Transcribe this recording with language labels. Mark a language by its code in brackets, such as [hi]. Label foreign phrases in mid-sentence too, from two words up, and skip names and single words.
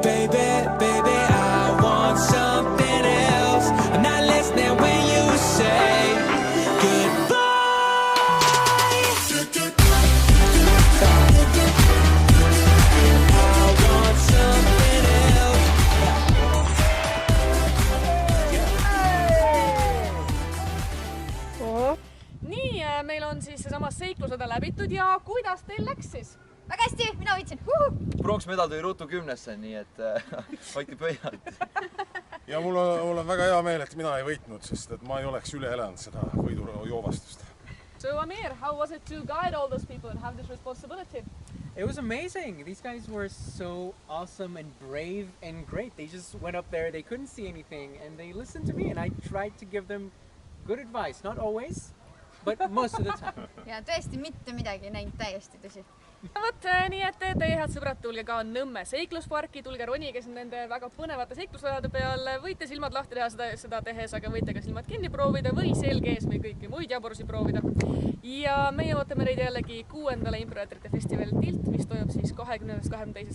[en] Baby, I want something else. I'm not listening when you say goodbye. I want something else. [et] Nii, meil on siis seesama seiklusõda läbitud ja kuidas teil läks siis? Väga hästi, mina võitsin. Pronksmedal tuli Ruutu 10, nii et hoiti pöialt. Ja mul on väga hea meel, et mina ei võitnud, sest et ma ei oleks üle elanud seda võidujoovastust. [en] So Amir, how was it to guide all those people and have this responsibility? It was amazing. These guys were so awesome and brave and great. They just went up there, they couldn't see anything, and they listened to me, and I tried to give them good advice. Not always, but most of the time. [et] Ja tõesti mitte midagi ei näinud, täiesti tõsi. Vot nii, et teie head sõbrad, tulge ka Nõmme seiklusparki, tulge ronige nende väga põnevate seiklusrajade peal, võite silmad lahti teha seda tehes, aga võite ka silmad kinni proovida või selge ees või kõiki muid jaburusi proovida. Ja meie ootame neid jällegi 6. improteatrite festival Tilt, mis toimub siis 20.–22.